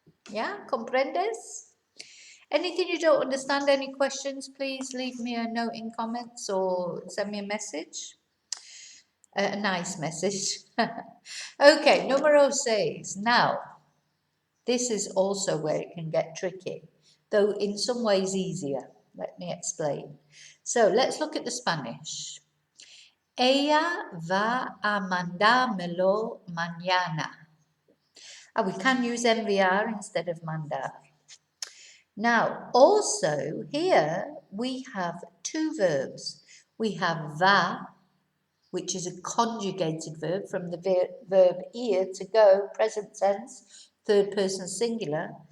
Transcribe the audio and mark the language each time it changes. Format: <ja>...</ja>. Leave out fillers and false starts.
<en>Yeah,</en> <es>¿comprendes?</es> <en>Anything you don't understand, any questions, please leave me a note in comments or send me a message. A nice message. Okay,</en> <es>numero 6.</es> <en>Now, this is also where it can get tricky, though in some ways easier. Let me explain. So let's look at the Spanish.</en> <es>Ella va a mandármelo mañana.</es> <en>We can use enviar instead of mandar. Now, also here we have two verbs. We have va, which is a conjugated verb from the verb ir, to go, present tense, third person singular.</en>